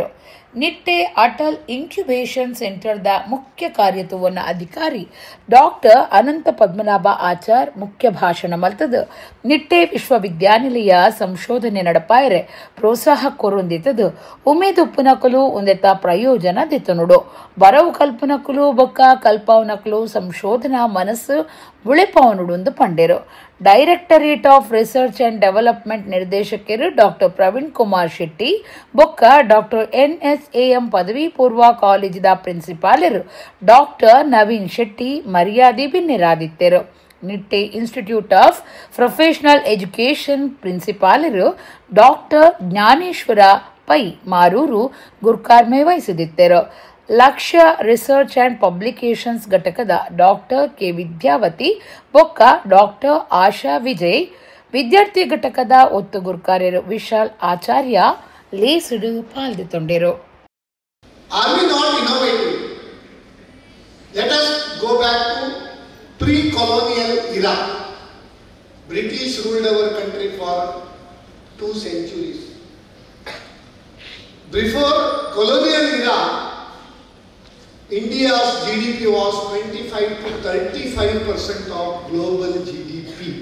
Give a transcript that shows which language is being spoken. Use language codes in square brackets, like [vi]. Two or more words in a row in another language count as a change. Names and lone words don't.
[tcy] ನಿಟ್ಟೆ ಅಟಲ್ ಇನ್ಕ್ಯುಬೇಷನ್ ಸೆಂಟರ್ದ ಮುಖ್ಯ ಕಾರ್ಯತ್ವವನ್ನ ಅಧಿಕಾರಿ ಡಾಕ್ಟರ್ ಅನಂತ ಪದ್ಮನಾಭ ಆಚಾರ್ ಮುಖ್ಯ ಭಾಷಣ ಮಲ್ತದ ನಿಟ್ಟೆ ವಿಶ್ವವಿದ್ಯಾನಿಲಯ ಸಂಶೋಧನೆ ನಡಪಾಯರೆ ಪ್ರೋತ್ಸಾಹ ಕೊರೊಂದಿತದು. ಉಮೇದು ಉಪ್ಪುನಕಲು ಒಂದೆತ್ತ ಪ್ರಯೋಜನ ದೆತ್ತನುಡು. ಬರವು ಕಲ್ಪನಕಲು ಬೊಕ್ಕ ಕಲ್ಪವನಕಲು ಸಂಶೋಧನಾ ಮನಸ್ಸು ಉಳೆಪವನುಡು ಪಂಡೆರು. ಡೈರೆಕ್ಟರೇಟ್ ಆಫ್ ರಿಸರ್ಚ್ ಅಂಡ್ ಡೆವಲಪ್ಮೆಂಟ್ ನಿರ್ದೇಶಕರು ಡಾಕ್ಟರ್ ಪ್ರವೀಣ್ ಕುಮಾರ್ ಶೆಟ್ಟಿ ಬೊಕ್ಕ ಡಾಕ್ಟರ್ NSAM ಪದವಿ ಪೂರ್ವ ಕಾಲೇಜಿದ ಪ್ರಿನ್ಸಿಪಾಲರು ಡಾಕ್ಟರ್ ನವೀನ್ ಶೆಟ್ಟಿ ಮರ್ಯಾದೆ ಬಿನ್ನೆರಾದಿತ್ತರು. ನಿಟ್ಟೆ ಇನ್ಸ್ಟಿಟ್ಯೂಟ್ ಆಫ್ ಪ್ರೊಫೆಷನಲ್ ಎಜುಕೇಷನ್ ಪ್ರಿನ್ಸಿಪಾಲರು ಡಾಕ್ಟರ್ ಜ್ಞಾನೇಶ್ವರ ಪೈ ಮಾರೂರು ಗುರ್ಕಾರ್ಮೆ ವಹಿಸಿದಿತ್ತರು. ಲಕ್ಷ್ಯ ರಿಸರ್ಚ್ ಆ್ಯಂಡ್ ಪಬ್ಲಿಕೇಶನ್ಸ್ ಘಟಕದ ಡಾಕ್ಟರ್ K ವಿದ್ಯಾವತಿ ಬೊಕ್ಕ ಡಾಕ್ಟರ್ ಆಶಾ ವಿಜಯ್, ವಿದ್ಯಾರ್ಥಿ ಘಟಕದ ಒತ್ತು ಗುರ್ಕಾರ್ಯರು ವಿಶಾಲ್ ಆಚಾರ್ಯ ಲೇಸುಡು ಪಾಲ್ಗೊಂಡಿರು. [en] Are we not innovative? Let us go back to pre-colonial era. British ruled our country for 2 centuries. Before colonial era, India's GDP was 25 to 35% of global GDP.